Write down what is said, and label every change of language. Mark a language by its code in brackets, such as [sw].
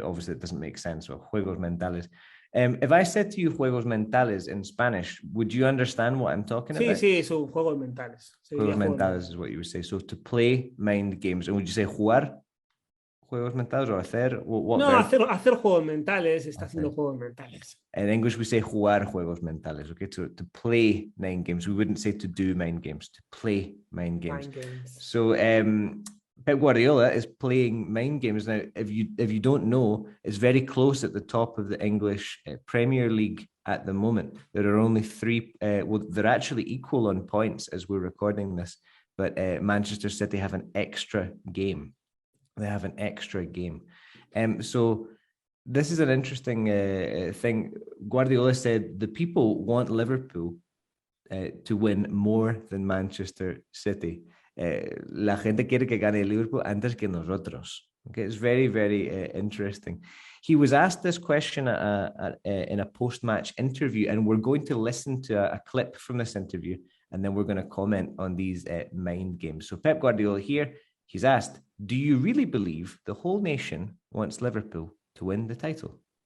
[en] Obviously, it doesn't make sense. So [es] juegos mentales. [en] If I said to you juegos mentales in Spanish, would you understand what I'm talking about? [es] Sí, son juegos mentales. Juegos mentales [en] is what you would say. So to play mind games. And would you say [es] jugar juegos mentales [en] or [es] hacer? No, hacer juegos mentales, está haciendo juegos mentales. [en] In English, we say [es] jugar juegos mentales. [en] Okay, to play mind games. We wouldn't say to do mind games, to play mind games. So Pep Guardiola is playing mind games now. If you don't know, it's very close at the top of the English Premier League at the moment. There are only three. They're actually equal on points as we're recording this, but Manchester City have an extra game. They have an extra game. So this is an interesting thing. Guardiola said the people want Liverpool to win more than Manchester City. [es] La gente quiere que gane Liverpool antes que nosotros. [en] Okay, it's very, very interesting. He was asked this question in a post-match interview, and we're going to listen to a clip from this interview, and then we're going to comment on these mind games. So Pep Guardiola here, he's asked, do you really believe the whole nation wants Liverpool to win the title?